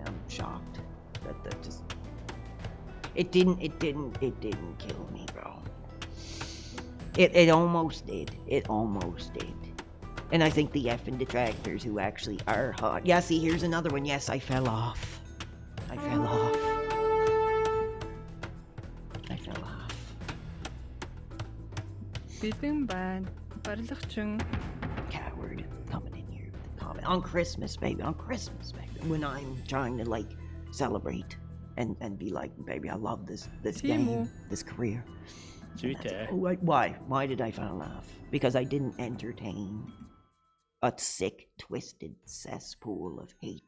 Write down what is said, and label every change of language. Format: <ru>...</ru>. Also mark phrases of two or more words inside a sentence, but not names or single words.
<en>I'm shocked. That just... It didn't kill me, bro. It almost did. It almost did. And I think the effing detractors who actually are hot. Yeah, see, here's another one. Yes, I fell off. I fell off. I fell off.</en> <mn>Бэлэн байна. Барилгачин.</mn> <en>Coward coming in here with a comment. On Christmas, baby. On Christmas, baby. When I'm trying to, like, celebrate and be like, baby, I love this game, this career. 주의태. Why did I fall off? Because I didn't entertain a sick, twisted cesspool of hate.</en>